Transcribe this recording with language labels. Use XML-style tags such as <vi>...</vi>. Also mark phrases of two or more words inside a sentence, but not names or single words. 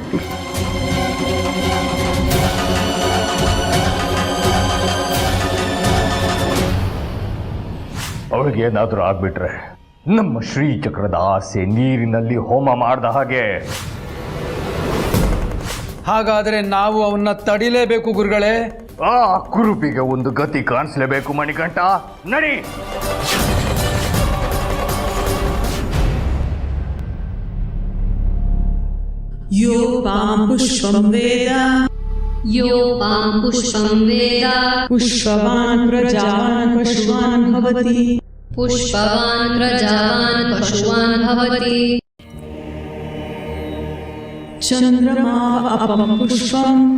<kn>ಅವಳಿಗೆ ಏನಾದ್ರೂ ಆಗ್ಬಿಟ್ರೆ ನಮ್ಮ ಶ್ರೀಚಕ್ರದ ಆಸೆ ನೀರಿನಲ್ಲಿ ಹೋಮ ಮಾಡ್ದ ಹಾಗೆ. ಹಾಗಾದರೆ ನಾವು ಅವನ್ನ ತಡಿಲೇಬೇಕು ಗುರುಗಳೇ. ಆ ಕುರುಪಿಗೆ ಒಂದು ಗತಿ ಕಾಣಿಸ್ಲೇಬೇಕು. ಮಣಿಕಂಠ, ನಡಿ.</kn> <sa>यो पां पुष्पं वेद पुष्पवान् प्रजावान् पशुवान् भवति चन्द्रमा अपं पुष्पं</sa>